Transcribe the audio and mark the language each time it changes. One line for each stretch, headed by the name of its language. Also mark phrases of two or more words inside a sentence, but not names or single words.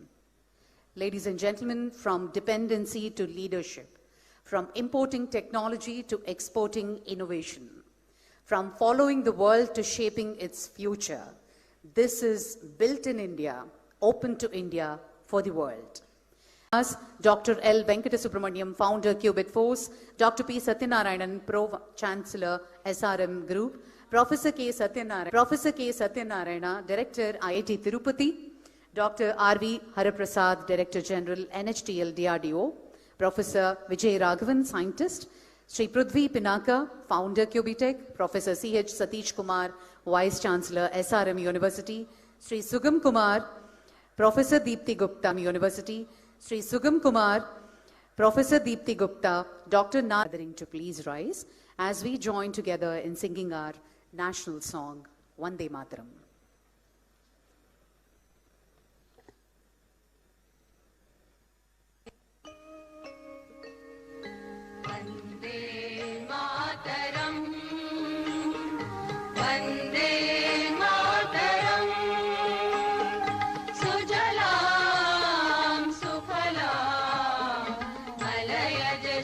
English: Ladies and gentlemen, from dependency to leadership, from importing technology to exporting innovation, from following the world to shaping its future, this is built in India, open to India for the world. Dr. L. Venkatasubramaniam, founder Qubit Force, Dr. P. Satyanarayanan, Pro-Chancellor, SRM Group, Professor K. Satyanarayana, Director, IIT Tirupati, Dr. R.V. Haraprasad, Director General, NHTL DRDO, Professor Vijay Raghavan, Scientist, Sri Prithvi Pinaka, Founder Qubitech, Professor C.H. Satish Kumar, Vice Chancellor, SRM University, Sri Sugam Kumar, Professor Deepti Gupta, University, Sri Sugam Kumar, Professor Deepti Gupta, Dr. Gathering to please rise as we join together in singing our national song, Vande Mataram.
Sanskrit: वन्दे मातरम्, वन्दे मातरम्, सुजलाम् सुफलाम्, अलयज्